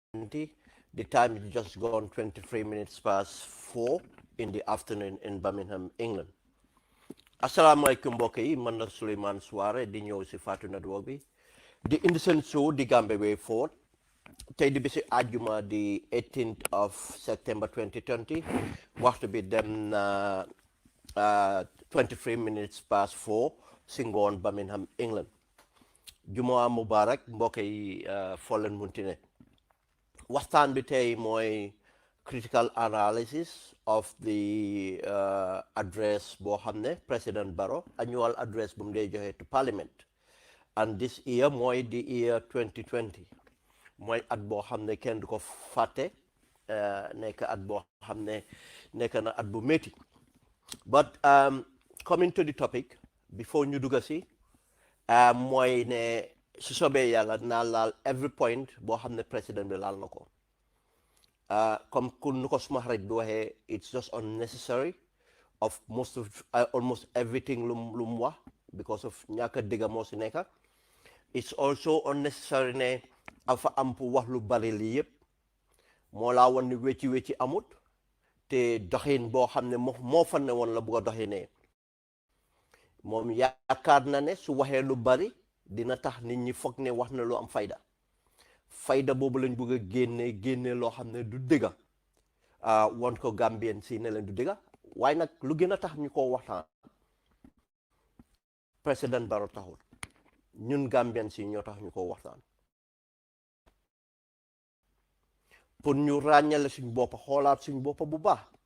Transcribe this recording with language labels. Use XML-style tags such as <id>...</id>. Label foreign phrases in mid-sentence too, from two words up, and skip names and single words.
<en>2020. The time is just gone 23 minutes past 4 in the afternoon in Birmingham, England.</en> <wo>Assalamualaikum mbokk yi man la Souleymane Souare di ñëw si Fatu Network bi di indi seen show di Gambia Way Forward tey di bisi àjjuma di</wo> <en>18th of September</en> <wo>2020 waxtu bi dem na</wo> <en>23 minutes past 4</en> <wo>si ngoon Birmingham, England.</wo> <ar>جمعة مبارك</ar> <wo>mbokk yi foo leen munti ne waxtaan bi tey mooy</wo> <en>critical analysis of the address</en> <wo>boo xam ne President Barrow</wo> <en>annual address</en> <wo>bu mu dee joxe</wo> <en>to Parliament, and this year</en> <wo>mooy</wo> <en>the year 2020</en> <wo>mooy at boo xam ne kenn du ko fàtte nekk at boo xam ne nekk na at bu métti.</wo> <en>But coming to the topic before</en> <wo>ñu dugga si mooy ne su soobee yàlla naa laal</wo> <en>every point</en> <wo>boo xam ne président bi laal na ko comme ku nu ko suma xarit bi waxee</wo> <en>it's just unnecessary of almost everything</en> <wo>lu mu wax</wo> <en>because of</en> <wo>ñàkk a dégg moo si nekk.</wo> <en>It's also unnecessary</en> <wo>ne afa am pour wax lu bari lii yëpp moo laa woon ni wecci amut te doxin boo xam ne moo fan ne woon la bugg a doxinee moom yaakaar na ne su waxee lu bari dina tax nit ñi foog ne wax na lu am fayda boobu lañ bëgg a génne loo xam ne du dëgga won ko Gambien si ne leen du dëgga waaye nag lu gën a tax ñu ko waxtaan président Barrow taxul ñun Gambien si ñoo tax ñu ko waxtaan pour ñu ràññale suñ boppa xoolaat suñ boppa bu baax</wo>